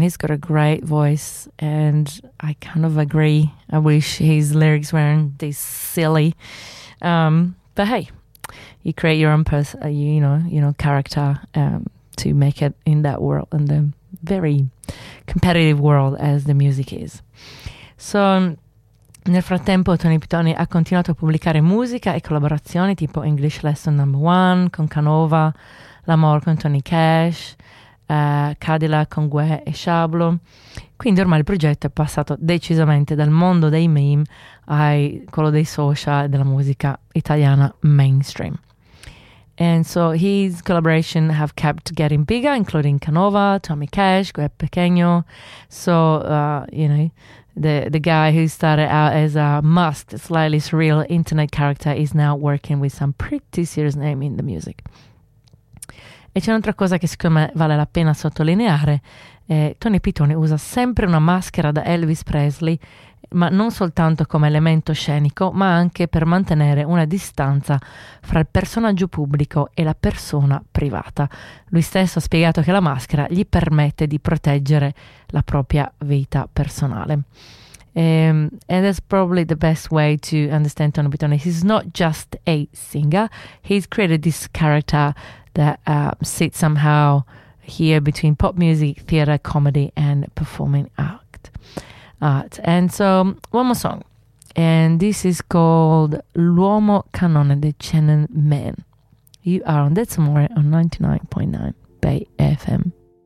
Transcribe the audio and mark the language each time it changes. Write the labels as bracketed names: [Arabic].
[English] He's got a great voice, and I kind of agree. I wish his lyrics weren't this silly. But hey, you create your own character to make it in that world, in the very competitive world as the music is. [Italian] So nel frattempo Tony Pitoni ha continuato a pubblicare musica e collaborazioni tipo English Lesson No. 1 con Canova, L'Amor con Tony Cash, Cadillac con Gue e Shablo. Quindi ormai il progetto è passato decisamente dal mondo dei meme a quello dei social e della musica italiana mainstream. [English] And so his collaboration have kept getting bigger, including Canova, Tommy Cash, Gue Pequeño. So, the guy who started out as a masked, slightly surreal internet character is now working with some pretty serious name in the music. [Italian] E c'è un'altra cosa che secondo me vale la pena sottolineare. Tony Pitoni usa sempre una maschera da Elvis Presley, ma non soltanto come elemento scenico, ma anche per mantenere una distanza fra il personaggio pubblico e la persona privata. Lui stesso ha spiegato che la maschera gli permette di proteggere la propria vita personale. [English] And that's probably the best way to understand Tony Pitoni. He's not just a singer, he's created this character that sits somehow here between pop music, theatre, comedy and performing art. And so, one more song. And this is called L'Uomo Cannone, the Channel Man. You are on That's More on 99.9 Bay FM.